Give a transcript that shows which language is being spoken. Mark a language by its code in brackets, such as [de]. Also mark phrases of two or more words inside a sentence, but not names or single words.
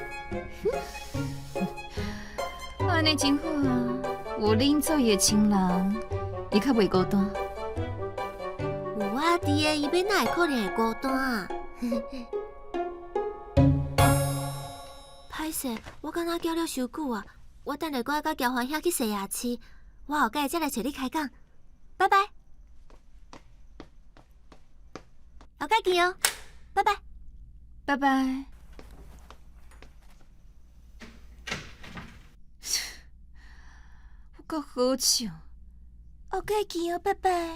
[nan] 安尼真好啊！有恁做伊的亲人，伊较袂孤单。有我伫的，伊要哪会可能会孤单啊？歹势，我敢若叫了伤久啊！我等下搁甲交欢兄去洗牙齿，我后盖再来找你开讲。拜拜，后盖见哦，拜拜，拜拜。有够好笑，后盖见哦，拜拜。